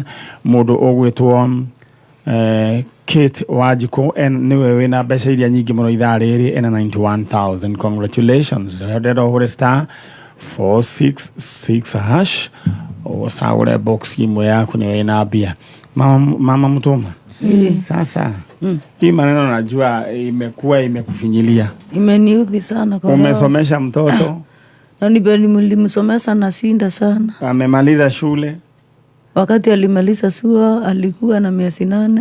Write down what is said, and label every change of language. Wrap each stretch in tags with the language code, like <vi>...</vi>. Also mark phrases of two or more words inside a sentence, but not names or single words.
<ki>Mundu ugwitwo Kate Wajiko niwe wina mbeca iria nyingi muno ithaa riri ena 91,000. Congratulations. Ndenda hure *466# usagure box imwe yaku niwe ina bia. Mama Mutuma.</ki> <sw>Sasa hii maneno najua imekuwa imekufinyilia. Imeniudhi sana kwa umesomesha mtoto na nilimsomesha na sinda sana. Amemaliza shule. Wakati alimaliza shule alikuwa na miezi 8.</sw>